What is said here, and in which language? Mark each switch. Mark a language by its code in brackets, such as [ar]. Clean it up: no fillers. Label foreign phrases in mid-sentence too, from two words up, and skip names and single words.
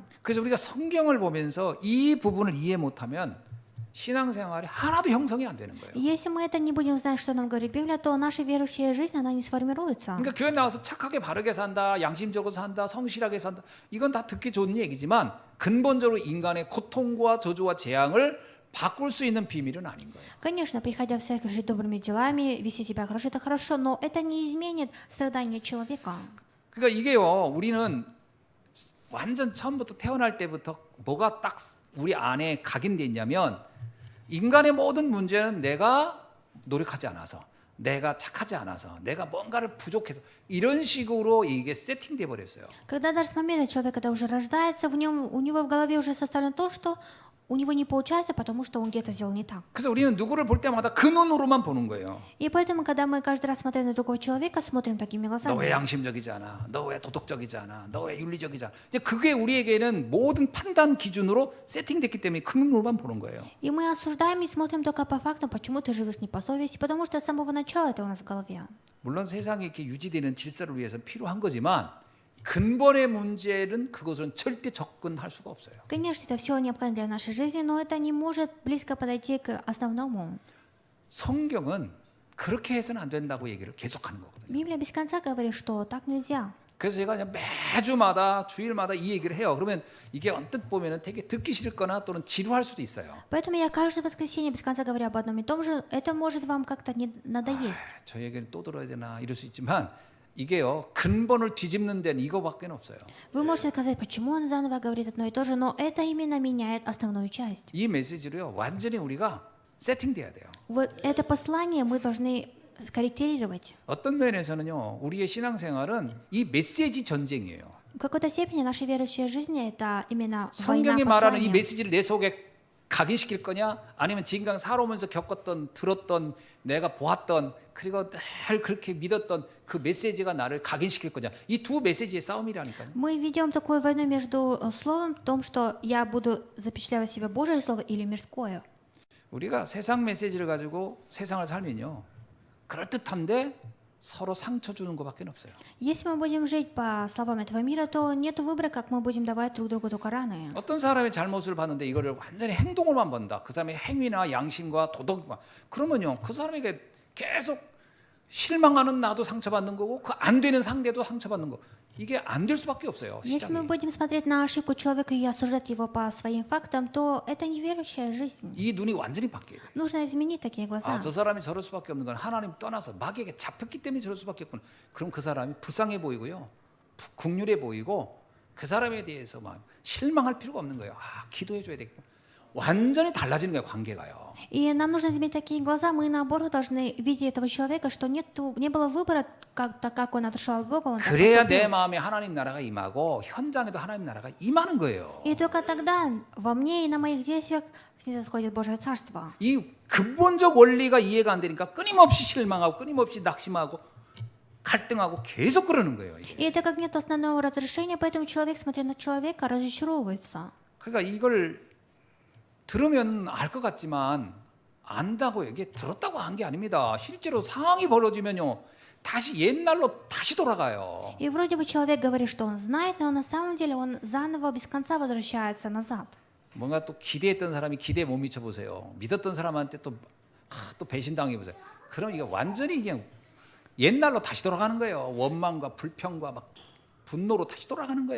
[ko] 그래서 우리가 성경을 보면서 이 부분을 이해 못하면 신앙생활이 하나도 형성이 안 되는 거예요. [ru] Если мы это не будем знать, что нам говорит Библия, то наша верующая жизнь, она не сформируется. [ko] 그러니까 교회 나와서 착하게 바르게 산다, 양심적으로 산다, 성실하게 산다. 이건 다 듣기 좋은 얘기지만 근본적으로 인간의 고통과 저주와 재앙을 바꿀 수 있는 비밀은 아닌 거예요. [ru] Конечно, приходя в церковь, жить добрыми делами, вести себя хорошо, это хорошо, но это не изменит страдания человека. [ko] 그러니까 이게요, 우리는 완전 처음부터 태어날 때부터 뭐가 딱 우리 안에 각인돼 있냐면 인간의 모든 문제는 내가 노력하지 않아서, 내가 착하지 않아서, 내가 뭔가를 부족해서 이런 식으로 이게 세팅돼 버렸어요. [ru] Когда даже с момента человек, когда уже рождается, у него в голове уже составлено то, что у него не получается, потому что он где-то сделал не так. [ko] 그래서 우리는 누구를 볼 때마다 그 눈으로만 보는 거예요. [ru] И поэтому, когда мы каждый раз смотрим на другого человека, смотрим такими [ko] 너 [ru] глазами. [ko] 왜 양심적이지 않아? 너 왜 도덕적이지 않아? 너 왜 윤리적이지 않아? 이제 그게 우리에게는 모든 판단 기준으로 세팅됐기 때문에 그 눈으로만 보는 거예요. [ru] И мы осуждаем и смотрим только по фактам, почему ты живешь не по совести, потому что с самого начала это у нас в голове. [ko] 물론 세상에 이렇게 유지되는 질서를 위해서 필요한 거지만 근본의 문제는 그것은 절대 접근할 수가 없어요. [ru] Конечно, это все необходимо для нашей жизни, но это не может близко подойти к основному. [ko] 성경은 그렇게 해서는 안 된다고 얘기를 계속하는 거거든요. [ru] Библия без конца говорит, что так нельзя. [ko] 그래서 제가 그냥 매주마다 주일마다 이 얘기를 해요. 그러면 이게 언뜻 보면은 되게 듣기 싫거나 또는 지루할 수도 있어요. [ru] Поэтому я каждое воскресенье без конца говорю об одном и том же. Это может вам как-то надоесть. [ko] 저 얘기는 또 들어야 되나 이럴 수 있지만 이게요 근본을 뒤집는 데는 이거밖에 없어요. [ru] Вы можете сказать, почему он заново говорит одно и то же, но это именно меняет основную часть. [ko] 이 메시지로요 완전히 우리가 세팅돼야 돼요. [ru] Вот это послание мы должны скорректировать. [ko] 어떤 면에서는요 우리의 신앙생활은 이 메시지 전쟁이에요. [ru] В какой-то степени наша верующая жизнь это именно война [ko] 성경이 말하는 이 [ru] послания. [ko] 메시지를 내 속에 각인시킬 거냐 아니면 지금까지 살아오면서 겪었던 들었던 내가 보았던 그리고 늘 그렇게 믿었던 그 메시지가 나를 각인시킬 거냐 이 두 메시지의 싸움이라니까요. [ru] Мы ведем такую войну между словом в том, что я буду запечатлевать в себе Божье слово или мирское. [ko] 우리가 세상 메시지를 가지고 세상을 살면요 그럴듯한데 서로 상처 주는 것밖에 없어요. [ru] Если мы будем жить по словам этого мира, то нет выбора, как мы будем давать друг другу только раны. [ko] 어떤 사람의 잘못을 봤는데 이거를 완전히 행동으로만 본다. 그 사람의 행위나 양심과 도덕과 그러면요 그 사람에게 계속 실망하는 나도 상처받는 거고 그 안 되는 상대도 상처받는 거 이게 안 될 수밖에 없어요. [ru] Если мы [ko] 시작이. [ru] будем смотреть на ошибку человека и осуждать его по своим фактам, то это неверующая жизнь. [ko] 이 눈이 완전히 바뀌어야 돼요. [ru] Нужно изменить такие глаза. [ko] 아, 저 사람이 저럴 수밖에 없는 건 하나님 떠나서 마귀에게 잡혔기 때문에 저럴 수밖에 없구나. 그럼 그 사람이 불쌍해 보이고요. 국률해 보이고 그 사람에 대해서 막 실망할 필요가 없는 거예요. 아, 기도해 줘야 되겠구나. 완전히 달라지는 거예요, 관계가요. [ru] И нам нужно изменить такие глаза. Мы, наоборот, должны видеть этого человека, что не было выбора, так как он отошел от Бога. Он так [ko] 그래야 [ru] поступил. [ko] 내 마음에 하나님 나라가 임하고 현장에도 하나님 나라가 임하는 거예요. [ru] И только тогда во мне и на моих действиях снизойдет Божье Царство. [ko] 이 근본적 원리가 이해가 안 되니까 끊임없이 실망하고 끊임없이 낙심하고 갈등하고 계속 그러는 거예요. 이게. [ru] И это как нет основного разрешения, поэтому человек, смотря на человека, разочаровывается. [ko] 그러니까 이걸 들으면 알 것 같지만 안다고요. 이게 들었다고 한 게 아닙니다. 실제로 상황이 벌어지면요. 다시 옛날로 다시 돌아가요. [ru] И вроде бы человек говорит, что он знает, но на самом деле он заново, без конца возвращается назад. [ko] 뭔가 또 기대했던 사람이 기대에 못 미쳐 보세요. 믿었던 사람한테 또 배신당해 보세요. 그럼 이게 완전히 그냥 옛날로 다시 돌아가는 거예요. 원망과 불평과 막 분노로 다시 돌아가는 거예요.